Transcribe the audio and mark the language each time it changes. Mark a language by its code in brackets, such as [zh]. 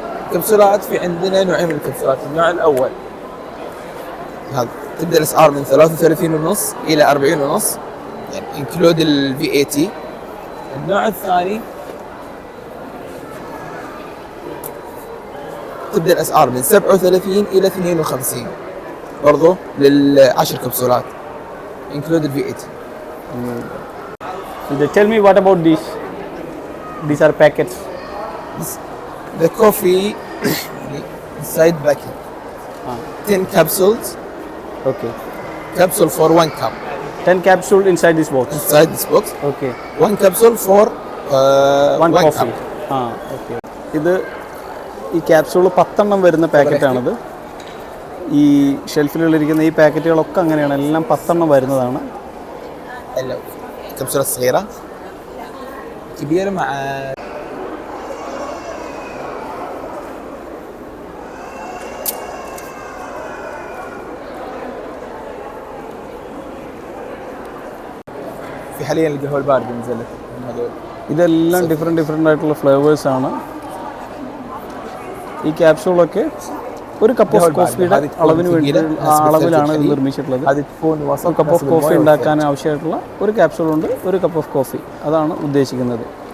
[ar] كبسولات في عندنا نوعين من الكبسولات. النوع الاول هذا تبدا الاسعار من 33.5 الى 40.5، يعني انكلود الفي اي تي. النوع الثاني تبدا الاسعار من 37 الى 52 برضو لل10 كبسولات انكلود الفي اي تي. [en] Tell me what about these? These are packets. The coffee inside packet. 10 capsules. Okay. Capsule for 1 cup. 10 capsules inside this box. Inside this box. Okay. 1 capsule for 1 coffee. Cup. [ml] Okay. ഇത് ഈ capsule 10 വരുന്ന പാക്കറ്റാണിത്. ഈ ഷെൽഫിലുള്ളിരിക്കുന്ന ഈ പാക്കറ്റുകളൊക്കെ അങ്ങനെയാണ്, എല്ലാം 10 എണ്ണം വരുന്നതാണ്. [ar] الكبسولة الصغيرة كبيرة مع في حاليا القهوة الباردة نزلت هذول. [ml] ഇതെല്ലാം ഡിഫറെൻ്റ് ആയിട്ടുള്ള ഫ്ലേവേഴ്സാണ്. ഈ ക്യാപ്സൂളൊക്കെ ഒരു കപ്പ് ഓഫ് കോഫിയുടെ അളവിന് വേണ്ടി അളവിലാണ് ഇത് നിർമ്മിച്ചിട്ടുള്ളത്. ഒരു കപ്പ് ഓഫ് കോഫി ഉണ്ടാക്കാൻ ആവശ്യമായിട്ടുള്ള ഒരു ക്യാപ്സൂളുണ്ട്, ഒരു കപ്പ് ഓഫ് കോഫി, അതാണ് ഉദ്ദേശിക്കുന്നത്.